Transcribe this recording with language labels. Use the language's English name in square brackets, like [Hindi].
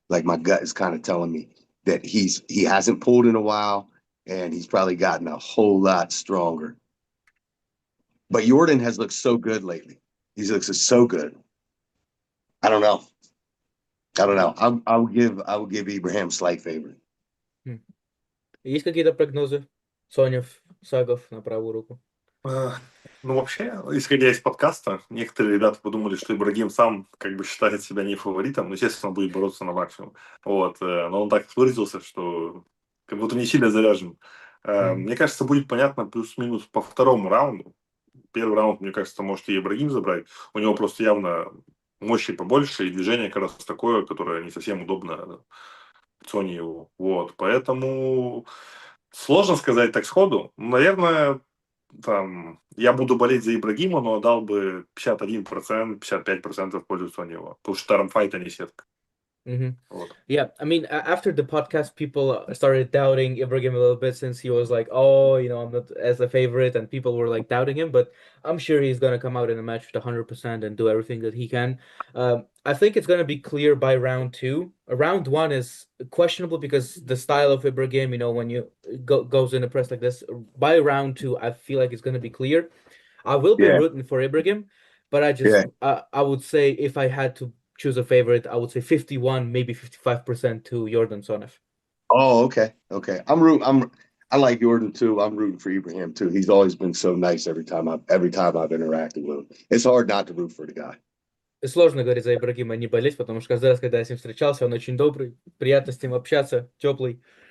[English] Like my gut is kind of telling me that he hasn't pulled in a while and he's probably gotten a whole lot stronger. But Jordan has looked so good lately. He looks so good. I don't know. I would give Ibrahim slight favor. [Russian] Есть какие-то прогнозы? Сонев, Сагов на правую руку. Ну, вообще, исходя из подкаста, некоторые ребята подумали, что Ибрагим сам как бы считает себя не фаворитом, но, естественно, будет бороться на максимум. Вот. Но он так выразился, что как будто не сильно заряжен. Мне кажется, будет понятно плюс-минус по второму раунду. Первый раунд, мне кажется, может и Ибрагим забрать. У него просто явно мощи побольше, и движение как раз такое, которое не совсем удобно Соне его. Вот. Поэтому сложно сказать так сходу. Наверное, там, я буду болеть за Ибрагима, но дал бы 51%, 55% в пользу Сонева. Потому что Тарамфайт, а не сетка. Вот. [English] Yeah, I mean, after the podcast, people started doubting Ibrahim a little bit since he was like, oh, I'm not as a favorite, and people were like doubting him. But I'm sure he's gonna come out in a match with 100% and do everything that he can. I think it's gonna be clear by round 2. Round 1 is questionable because the style of Ibrahim, when you goes in a press like this. By round 2, I feel like it's gonna be clear. I will be rooting for Ibrahim, but I would say if I had to choose a favorite, I would say 51, maybe 55% to Jordan Sonev. Oh, okay. I like Jordan too. I'm rooting for Ibrahim too. He's always been so nice every time I've interacted with him. It's hard not to root for the guy. [Russian] Сложно, говорит, за Ибрагима не болеть, потому что каждый раз, когда я с ним встречался, он очень добрый, приятно с ним общаться, теплый.